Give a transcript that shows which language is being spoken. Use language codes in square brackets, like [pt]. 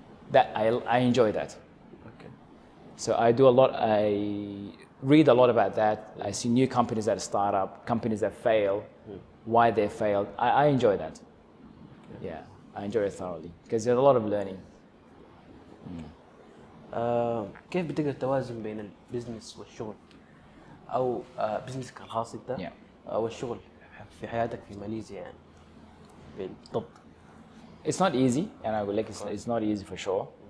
[en] That I enjoy that. Okay. So I do a lot, I read a lot about that. I see new companies that start up, companies that fail, why they failed. I enjoy that. Yeah, I enjoy it thoroughly because there's a lot of learning. [ar] كيف بتقدر توازن بين البزنس والشغل او بزنسك الخاص انت والشغل في حياتك في ماليزيا يعني بالضبط؟ [en] It's not easy, and I will like it's not easy for sure.